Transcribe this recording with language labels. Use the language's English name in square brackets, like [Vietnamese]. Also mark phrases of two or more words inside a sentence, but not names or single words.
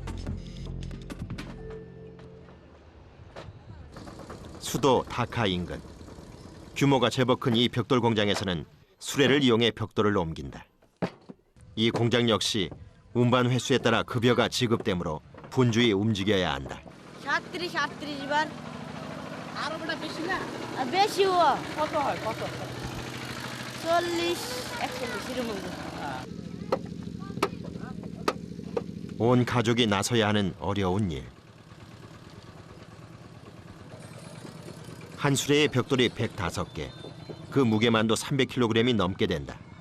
[Korean] 수도 다카 인근. 규모가 제법 큰 이 벽돌 공장에서는 수레를 이용해 벽돌을 옮긴다. 이 공장 역시 운반 횟수에 따라 급여가 지급되므로 분주히 움직여야 한다. [Bangla] 38 বার আরো বড় বেশি না আর বেশি ও কত হয় কত [Korean] 40 41 이러면 온 가족이 나서야 하는 어려운 일. 한 수레의 벽돌이 105개, 그 무게만도 300kg이 넘게 된다.